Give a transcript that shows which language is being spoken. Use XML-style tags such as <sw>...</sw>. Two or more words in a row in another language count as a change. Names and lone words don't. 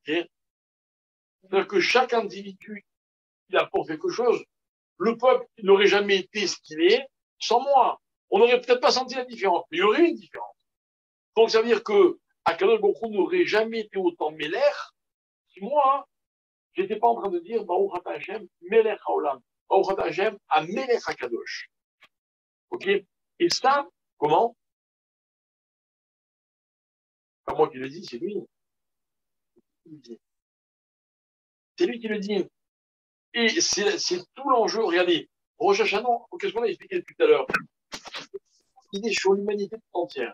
<fr>C'est-à-dire que chaque individu, il apporte quelque chose. Le peuple n'aurait jamais été ce qu'il est sans moi. On n'aurait peut-être pas senti la différence, mais il y aurait une différence. Donc, ça veut dire que</fr> <he>הקדוש ברוך הוא</he> <fr>n'aurait jamais été autant Méler si moi, j'étais pas en train de dire</fr> <he>ברוך אתה ה', מלך העולם. ברוך אתה ה', המלך הקדוש.</he> <fr>Ok? Et ça, comment? Pas moi qui le dis, c'est lui. C'est lui qui le dit. Et c'est tout l'enjeu. Regardez, Rosh Hashanah, qu'est-ce qu'on a expliqué depuis tout à l'heure? Il est sur l'humanité toute entière.</fr>